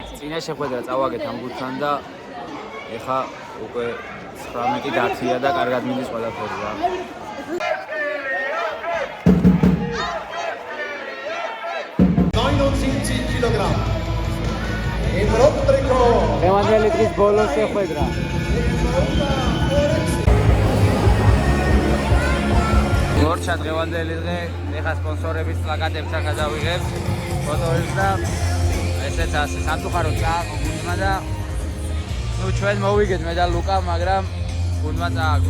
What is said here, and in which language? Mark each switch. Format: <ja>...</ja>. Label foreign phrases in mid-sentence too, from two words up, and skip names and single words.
<ka>წინა შეხვედრა წავაგეთ ამ გუნდთან და ეხა უკვე 19 და 10-ია და კარგად მიდის ყველაფერი რა.</ka> <de>Kilogramm. Im roten Trikot.</de> <ka>დღევანდელი დღის ბოლო შეხვედრა. მორჩა დღევანდელი დღე, ეხა სპონსორების პლაკატებს ახლა დავიღებ, ფოტოებს და ესეც ასე სამწუხაროდ წააგო გუნდმა და ნუ ჩვენ მოვიგეთ მე და ლუკა, მაგრამ გუნდმა წააგო.</ka>